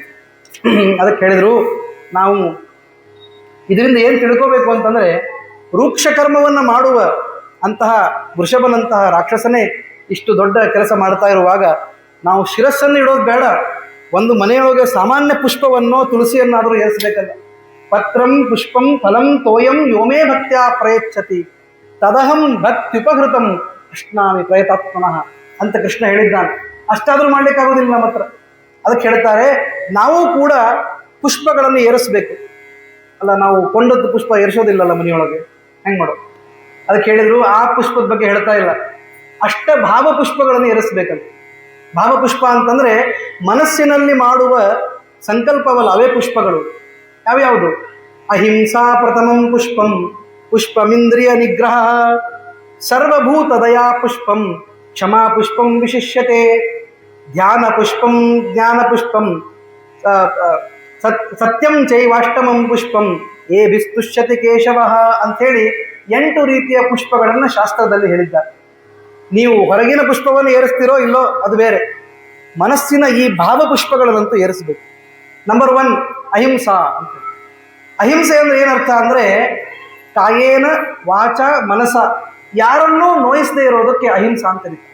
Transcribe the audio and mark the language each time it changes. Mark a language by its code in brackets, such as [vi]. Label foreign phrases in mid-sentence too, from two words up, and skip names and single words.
[kn] ಅದಕ್ಕೆ ಹೇಳಿದರು, ನಾವು ಇದರಿಂದ ಏನು ತಿಳ್ಕೋಬೇಕು ಅಂತಂದರೆ, ರೂಕ್ಷ ಕರ್ಮವನ್ನು ಮಾಡುವ ಅಂತಹ ವೃಷಭನಂತಹ ರಾಕ್ಷಸನೇ ಇಷ್ಟು ದೊಡ್ಡ ಕೆಲಸ ಮಾಡ್ತಾ ಇರುವಾಗ ನಾವು ಶಿರಸ್ಸನ್ನು ಇಡೋದು ಬೇಡ. ಒಂದು ಮನೆಯೊಳಗೆ ಸಾಮಾನ್ಯ ಪುಷ್ಪವನ್ನೋ ತುಳಸಿಯನ್ನಾದರೂ ಏರಿಸಬೇಕಲ್ಲ. [sa] ಪತ್ರಂ ಪುಷ್ಪಂ ಫಲಂ ತೋಯಂ ಯೋಮೇ ಭಕ್ತ್ಯಾ ಪ್ರಯಚ್ಛತಿ ತದಹಂ ಭಕ್ತ್ಯುಪಹೃತಂ ಕೃಷ್ಣಾಮಿ ಪ್ರಯತಾತ್ಮನಃ [kn] ಅಂತ ಕೃಷ್ಣ ಹೇಳಿದ್ದಾನೆ. ಅಷ್ಟಾದರೂ ಮಾಡ್ಲಿಕ್ಕಾಗೋದಿಲ್ಲ ನಮ್ಮ ಹತ್ರ. ಅದಕ್ಕೆ ಹೇಳ್ತಾರೆ, ನಾವು ಕೂಡ ಪುಷ್ಪಗಳನ್ನು ಏರಿಸಬೇಕು. ಅಲ್ಲ, ನಾವು ಕೊಂಡದ್ದು ಪುಷ್ಪ ಏರಿಸೋದಿಲ್ಲಲ್ಲ ಮನೆಯೊಳಗೆ, ಹೆಂಗೆ ಮಾಡೋದು? ಅದಕ್ಕೆ ಹೇಳಿದ್ರು, ಆ ಪುಷ್ಪದ ಬಗ್ಗೆ ಹೇಳ್ತಾ ಇಲ್ಲ, ಅಷ್ಟ ಭಾವ ಪುಷ್ಪಗಳನ್ನು ಏರಿಸ್ಬೇಕಂತ. ಭಾವಪುಷ್ಪ ಅಂತಂದ್ರೆ ಮನಸ್ಸಿನಲ್ಲಿ ಮಾಡುವ ಸಂಕಲ್ಪವಲ್ಲ, ಅವೇ ಪುಷ್ಪಗಳು. ಯಾವ್ಯಾವುದು? [sa] ಅಹಿಂಸಾ ಪ್ರಥಮಂ ಪುಷ್ಪಂ ಪುಷ್ಪಮಿಂದ್ರಿಯ ನಿಗ್ರಹ, ಸರ್ವಭೂತ ದಯಾ ಪುಷ್ಪಂ ಕ್ಷಮಾ ಪುಷ್ಪಂ ವಿಶಿಷ್ಯತೆ, ಧ್ಯಾನ ಪುಷ್ಪಂ ಜ್ಞಾನ ಪುಷ್ಪಂ ಸತ್ಯಂ ಚೈವಾಷ್ಟಮಂ ಪುಷ್ಪಂ ಏ ಬಿಸ್ತುಷ್ಯತಿ ಕೇಶವ [kn] ಅಂಥೇಳಿ 8 ರೀತಿಯ ಪುಷ್ಪಗಳನ್ನು ಶಾಸ್ತ್ರದಲ್ಲಿ ಹೇಳಿದ್ದಾರೆ. ನೀವು ಹೊರಗಿನ ಪುಷ್ಪವನ್ನು ಏರಿಸ್ತಿರೋ ಇಲ್ಲೋ ಅದು ಬೇರೆ, ಮನಸ್ಸಿನ ಈ ಭಾವಪುಷ್ಪಗಳನ್ನಂತೂ ಏರಿಸಬೇಕು. ನಂಬರ್ 1 ಅಹಿಂಸಾ ಅಂತ. ಅಹಿಂಸೆ ಅಂದ್ರೆ ಏನರ್ಥ ಅಂದರೆ [sa] ಕಾಯೇನ ವಾಚ ಮನಸ, [kn] ಯಾರನ್ನೂ ನೋಯಿಸದೇ ಇರೋದಕ್ಕೆ ಅಹಿಂಸಾ ಅಂತ ಕರೀತಾರೆ.